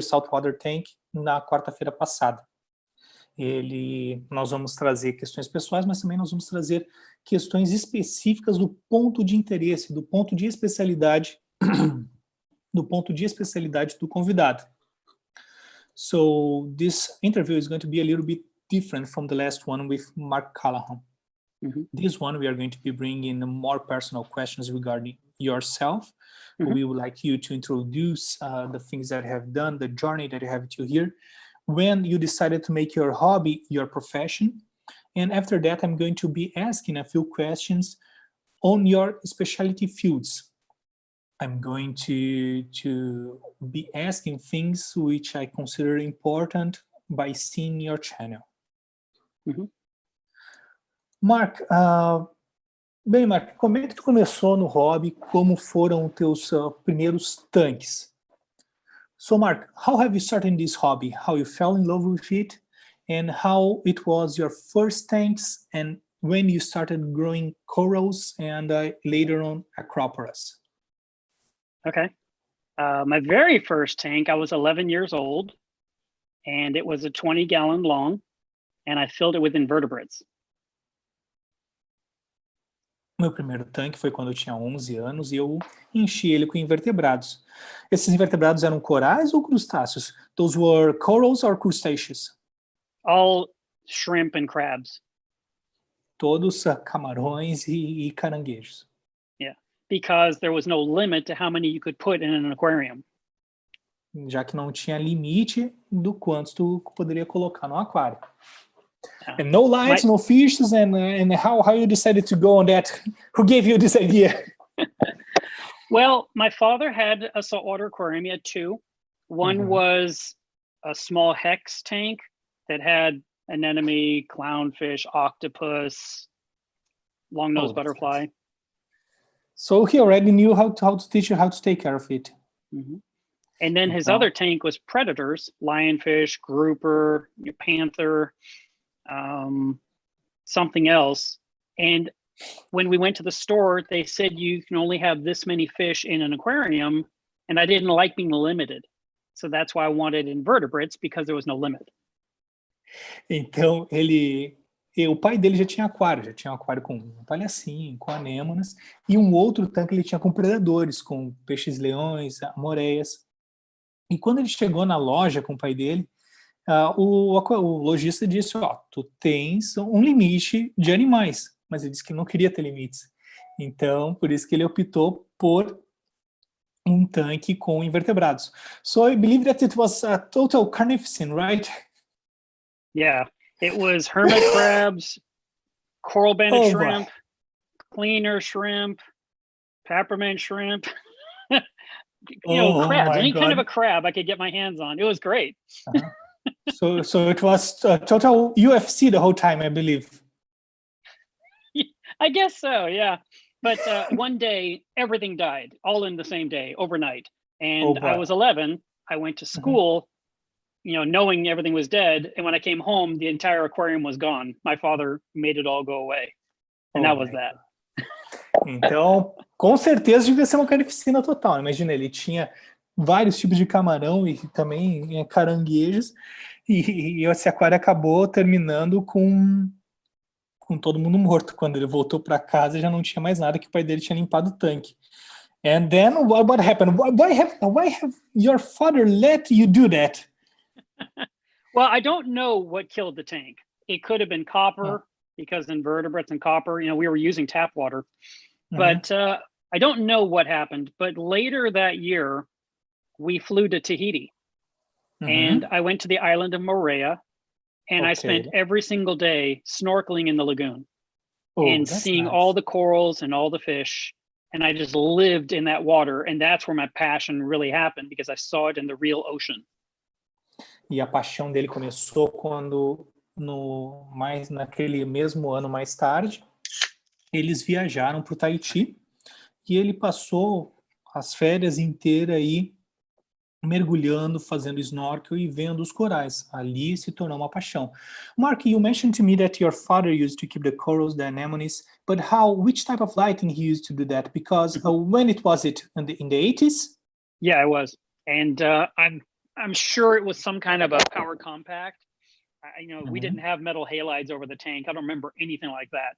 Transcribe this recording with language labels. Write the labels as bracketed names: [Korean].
[Portuguese] Saltwater Tank, na quarta-feira passada. Nós vamos trazer questões pessoais, mas também nós vamos trazer questões específicas do ponto de interesse, do ponto de especialidade do convidado. [English] So this interview is going to be a little bit different from the last one with Mark Callahan. This one we are going to be bringing more personal questions regarding yourself. We would like you to introduce the things that you have done, the journey that you have to here, when you decided to make your hobby your profession. And after that, I'm going to be asking a few questions on your specialty fields. I'm going to be asking things which I consider important by seeing your channel. [Portuguese] Marc, bem, Marc, como é que tu começou no hobby? Como foram os teus primeiros tanques? [English] So, Marc, how have you started this hobby? How you fell in love with it? And how it was your first tanks? And when you started growing corals and later on acroporas? Okay. My very first tank, I was 11 years old, and it was a 20-gallon long, and I filled it with invertebrates. [Portuguese] Meu primeiro tanque foi quando eu tinha 11 anos e eu enchi ele com invertebrados. Esses invertebrados eram corais ou crustáceos? [English] Those were corals or crustaceous? All shrimp and crabs. [Portuguese] Todos camarões e caranguejos. [English] Yeah, because there was no limit to how many you could put in an aquarium. [Portuguese] Já que não tinha limite do quanto tu poderia colocar no aquário. [English] And no lights, no fishes, and how you decided to go on that? Who gave you this idea? Well, my father had a saltwater aquarium. He had two. One was a small hex tank that had anemone, clownfish, octopus, long-nosed butterfly. So he already knew how to teach you how to take care of it. And then his other tank was predators, lionfish, grouper, panther, something else. And when we went to the store, they said you can only have this many fish in an aquarium. And I didn't like being limited. So that's why I wanted invertebrates, because there was no limit. [Portuguese] Então, o pai dele já tinha um aquário com um palhacinho, com anêmonas, e um outro tanque ele tinha com predadores, com peixes-leões, amoreias. E quando ele chegou na loja com o pai dele, o lojista disse, tu tens um limite de animais, mas ele disse que não queria ter limites. Então, por isso que ele optou por um tanque com invertebrados. [English] So I believe that it was a total carnificine, right? Yeah, it was hermit crabs, coral banded shrimp, cleaner shrimp, peppermint shrimp, crabs, any kind of a crab I could get my hands on. It was great. So it was total UFC the whole time, I believe. I guess so, yeah. But one day, everything died, all in the same day, overnight. And I was 11. I went to school, knowing everything was dead. And when I came home, the entire aquarium was gone. My father made it all go away. And that was that. [Portuguese] Então, com certeza devia ser uma carnificina total. Imagina, ele tinha vários tipos de camarão e também caranguejos. E esse aquário acabou terminando com todo mundo morto. Quando ele voltou para casa, já não tinha mais nada, que o pai dele tinha limpado o tanque. [English] And then what happened? Why have your father let you do that? Well, I don't know what killed the tank. It could have been copper, because invertebrates and copper, we were using tap water. But I don't know what happened. But later that year, we flew to Tahiti. And I went to the island of Moorea. And I spent every single day snorkeling in the lagoon and seeing all the corals and all the fish. And I just lived in that water. And that's where my passion really happened, because I saw it in the real ocean. [Portuguese] E a paixão dele começou quando, naquele mesmo ano mais tarde, eles viajaram para o Tahiti e ele passou as férias inteiras aí mergulhando, fazendo snorkel e vendo os corais. Ali se tornou uma paixão. [English] Mark, you mentioned to me that your father used to keep the corals, the anemones, but which type of lighting he used to do that? Because when it was in the 80s? Yeah, it was. And I'm sure it was some kind of a power compact. We didn't have metal halides over the tank. I don't remember anything like that.